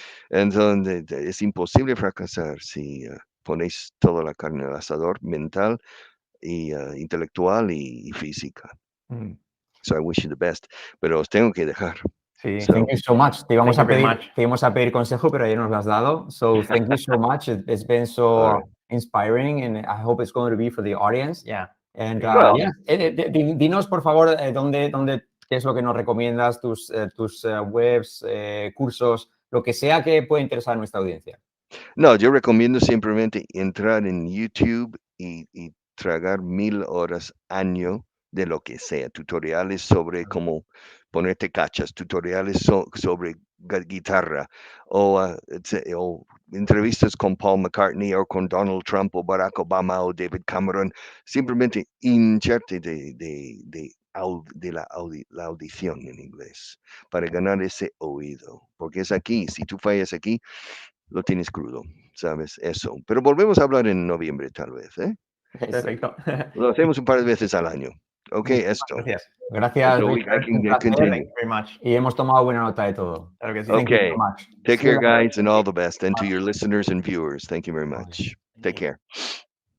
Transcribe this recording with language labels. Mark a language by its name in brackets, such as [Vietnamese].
[Spanish] Entonces, es imposible fracasar si ponéis toda la carne al asador, mental, y intelectual y física. [English] So I wish you the best. [Spanish] Pero os tengo que dejar. Sí. [English] Thank you so much. [Spanish] Te íbamos a pedir consejo, pero ayer nos lo has dado. [English] So thank you so much. It's been so inspiring, and I hope it's going to be for the audience. Yeah. [Spanish] And dinos, por favor, qué es lo que nos recomiendas, tus webs, cursos, lo que sea que pueda interesar a nuestra audiencia. No, yo recomiendo simplemente entrar en YouTube y tragar 1000 horas año de lo que sea, tutoriales sobre cómo ponerte cachas, tutoriales sobre guitarra o entrevistas con Paul McCartney o con Donald Trump o Barack Obama o David Cameron, simplemente hincharte de la audición en inglés para ganar ese oído, porque es aquí, si tú fallas aquí, lo tienes crudo, ¿sabes? Eso. Pero volvemos a hablar en noviembre tal vez, ¿eh? Perfecto. Lo hacemos un par de veces al año. Ok, esto. Gracias, Richard. [English] Thank you very much. [Spanish] Y hemos tomado buena nota de todo. Claro que sí. [English] Okay. Take care, guys, and all the best. And to your listeners and viewers, thank you very much. Take care.